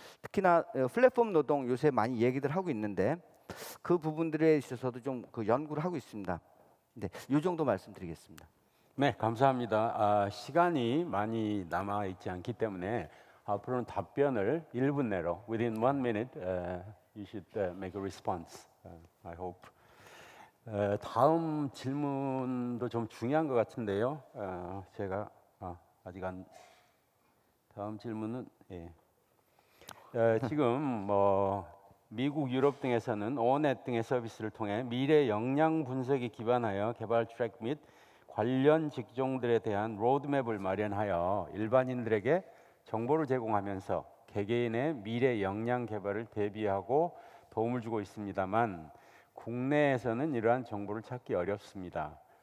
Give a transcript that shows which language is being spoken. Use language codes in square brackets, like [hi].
[ko] 특히나 플랫폼 노동 요새 많이 얘기들 하고 있는데 그 부분들에 있어서도 좀 그 연구를 하고 있습니다. 네, 이 정도 말씀드리겠습니다. 네, 감사합니다. 시간이 많이 남아 있지 않기 때문에 앞으로는 답변을 1분 내로 [en] within 1 minute you should make a response. I hope. [ko] 다음 질문도 좀 중요한 것 같은데요. 제가 아직 안 다음 질문은 지금 미국, 유럽 등에서는 오넷 등의 서비스를 통해 미래 역량 분석에 기반하여 개발 트랙 및 관련 직종들에 대한 로드맵을 마련하여 일반인들에게 정보를 제공하면서 개개인의 미래 역량 개발을 대비하고 도움을 주고 있습니다만 국내에서는 이러한 정보를 찾기 어렵습니다.